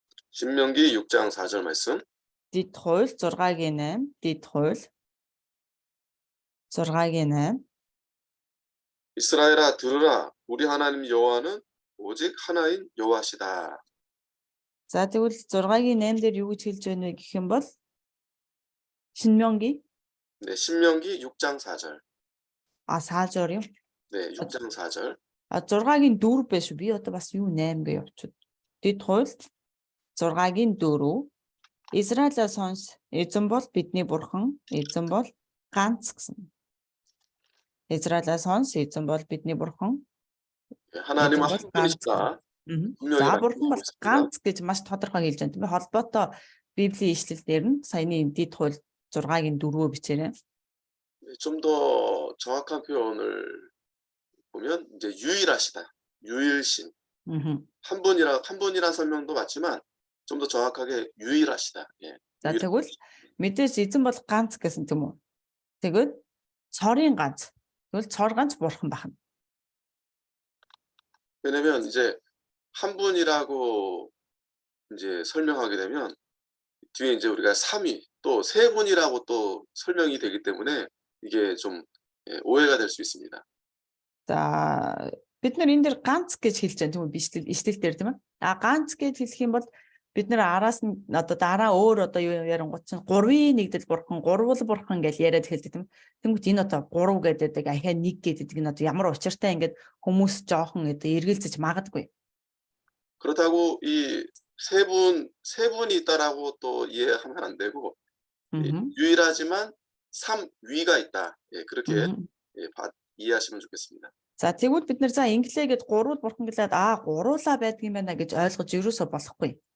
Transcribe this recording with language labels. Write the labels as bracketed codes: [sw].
[ko] 신명기 6장 4절 말씀. [mn] дэд хууль 6-гийн 8. дэд хууль 6-гийн 8. [ko] 이스라엘아 들으라. 우리 하나님 여호와는 오직 하나인 여호와시다. [mn] За тэгвэл 6-гийн 8 дээр юу гэж хэлж байна вэ гэх юм бол 신명기? [ko] 네, 신명기 6장 4절. [mn] 4절 юм. [ko] 네, 6장 4절. [mn] 6-гийн 4 биш би бас юу 8 гэж явчихв. дэд хууль 6-гийн 4. Израилаа сонс. Эзэн бол бидний бурхан. Эзэн бол ганц гэсэн. Израилаа сонс. Эзэн бол бидний бурхан. [ko] 하나님은 한 분이시다. [mn] За бурхан бол ганц гэж маш тодорхой хэлж байна. Тийм ээ. холбоотой Библийн ишлэлдэр нь саяны дэд хууль 6-гийн 4-өө бичээрэй. [ko] 좀 더 정확한 표현을 보면 이제 유일하시다. 유일신. 한 분이란 설명도 맞지만 좀 더 정확하게 유일하시다. 예. [mn] За тэгвэл мэдээж эзэн бол ганц гэсэн тийм үү. Тэгвэл цорын ганц. Тэгвэл цор ганц бурхан байна. [ko] 왜냐면 이제 한 분이라고 이제 설명하게 되면 뒤에 이제 우리가 삼위 또 세 분이라고 또 설명이 되기 때문에 이게 좀 오해가 될 수 있습니다. [mn] За бид нар энэ дэр ганц гэж хэлж байгаа тийм үү бичлэл дээр тийм ээ. Ганц гэж хэлэх юм бол бид нар араас нь одоо дараа өөр одоо юу ярангууд чинь 3-ын нэгдэл бурхан, гурвал бурхан гэж яриад хэлдэг тийм. Тэнгүүт энэ одоо 3 гэдэг ахиа 1 гэдэг энэ одоо ямар учиртай ингээд хүмүүс жоохон одоо эргэлзэж магадгүй. [ko] 그렇다고 이 세 분이 있다라고 또 이해하면 안 되고 유일하지만 3위가 있다. 예, 그렇게 이해하시면 좋겠습니다. [mn] За тэгвэл бид нар за инглигээд 3 бурхан гэлээд гуруулаа байдаг юм байна гэж ойлгож ерөөсөө болохгүй.